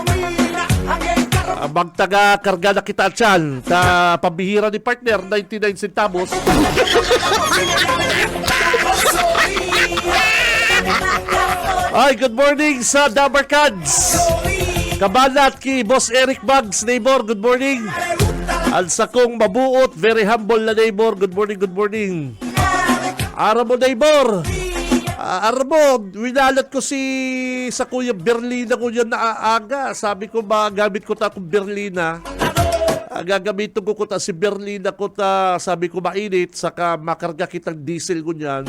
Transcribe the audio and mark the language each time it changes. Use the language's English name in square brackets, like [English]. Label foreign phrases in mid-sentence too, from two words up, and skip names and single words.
[Bikol] Magtaga-karga na kita dyan. Pambihira ni partner, 99 centavos. Ay, [English] good morning [Bikol] sa Dabarkads. Kabanat ki Boss Eric Bugs, neighbor, [English] good morning. [Bikol] At sa kong mabuot, [English] very humble na neighbor, good morning. [Bikol] Araw mo, neighbor. Araw mo, winalat ko sa Kuya Berlina ko yan na aga. [Filipino] Sabi ko, magamit ko ta kung Berlina. Gagamitin ko ta si Berlina ko ta, sabi ko mainit, saka makarga kitang diesel ko niyan.